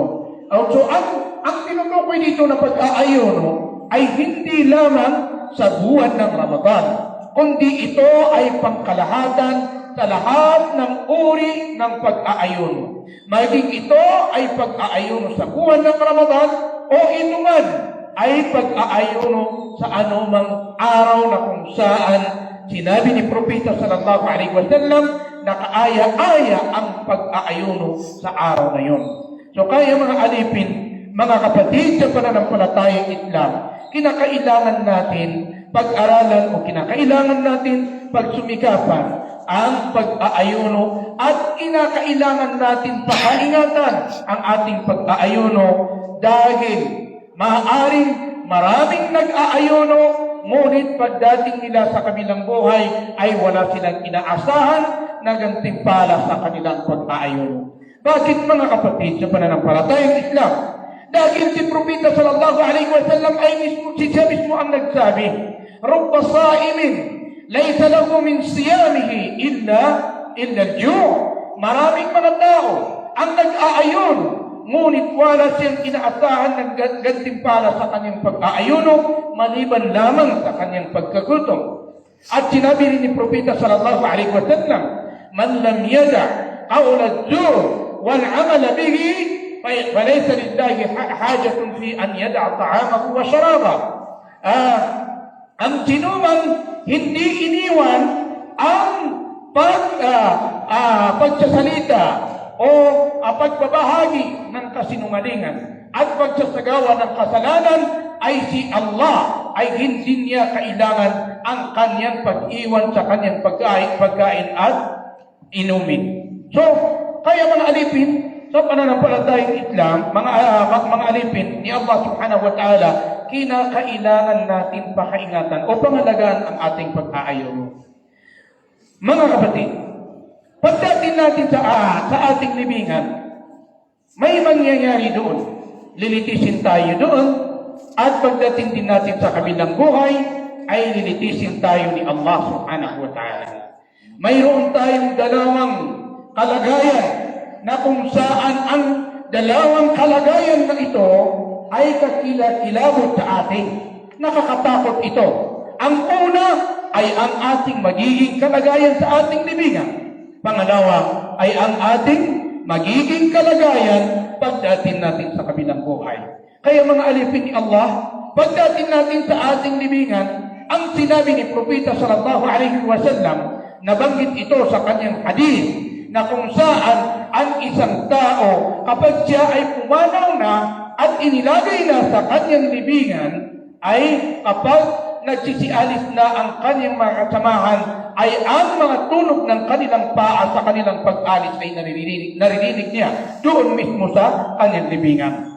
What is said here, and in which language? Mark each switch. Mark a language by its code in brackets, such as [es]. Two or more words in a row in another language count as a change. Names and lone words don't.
[tl] So ang tinutukoy dito na pag-aayuno ay hindi lamang sa buwan ng Ramadan, kundi ito ay pangkalahatan sa lahat ng uri ng pag-aayuno. Maging ito ay pag-aayuno sa buwan ng Ramadan o ito man ay pag-aayuno sa anumang araw na kung saan sinabi ni Propeta [ar] صلى الله عليه وسلم [tl] na kaaya-aya ang pag-aayuno sa araw na yun. So kaya mga alipin, mga kapatid sa pananampalatayang Islam, kinakailangan natin pag-aralan o kinakailangan natin pagsumikapan ang pag-aayuno at kinakailangan natin pakaingatan ang ating pag-aayuno dahil maaaring maraming nag-aayuno ngunit pagdating nila sa kabilang buhay ay wala silang inaasahan na gantimpala sa kanilang pag-aayuno. Bakit mga kapatid sa pananampalatayang Islam? Dahil si Propeta [ar] صلى الله عليه وسلم [tl] ay siya mismo ang nagsabi, [ar] "رب صائم ليس له من صيامه إلا الجوع'." [tl] Maraming mga tao ang nag-aayon, ngunit wala siyang inaasahan ng gantimpala sa kanyang pag-aayuno maliban lamang sa kanyang pagkagutom. At sinabi rin ni Propeta [ar] صلى الله عليه وسلم, "من لم يدع قول الزور والعمل به فليس لله حاجة في أن يدع طعامه وشرابه." [tl] Ang sinumang hindi iniwan ang pagsasalita o pagbabahagi ng kasinungalingan at pagsasagawa ng kasalanan ay si Allah ay hindi niya kailangan ang kanyang pag-iwan sa kanyang pagkain at inumin. So, kaya mga alipin, sa pananampalatayang Islam, mga alipin ni Allah [ar] سبحانه وتعالى, [tl] kinakailangan natin pakaingatan o pangalagaan ang ating pag-aayuno. Mga kapatid, pagdating natin sa ating libingan, may mangyayari doon. Lilitisin tayo doon, at pagdating din natin sa kabilang buhay, ay lilitisin tayo ni Allah [ar] سبحانه وتعالى. [tl] Mayroon tayong dalawang kalagayan na kung saan ang dalawang kalagayan na ito ay kakilabot sa atin. Nakakatakot ito. Ang una ay ang ating magiging kalagayan sa ating libingan. Pangalawa ay ang ating magiging kalagayan pagdating natin sa kabilang buhay. Kaya mga alipin ni Allah, pagdating natin sa ating libingan, ang sinabi ni Propeta [ar] صلى الله عليه وسلم, [tl] nabanggit ito sa kanyang hadith, na kung saan ang isang tao kapag siya ay pumanaw na at inilagay na sa kanyang libingan, ay kapag nagsisialis na ang kanyang mga kasamahan, ay ang mga tunog ng kanilang paa sa kanilang pag-alis ay naririnig niya doon mismo sa kanyang libingan.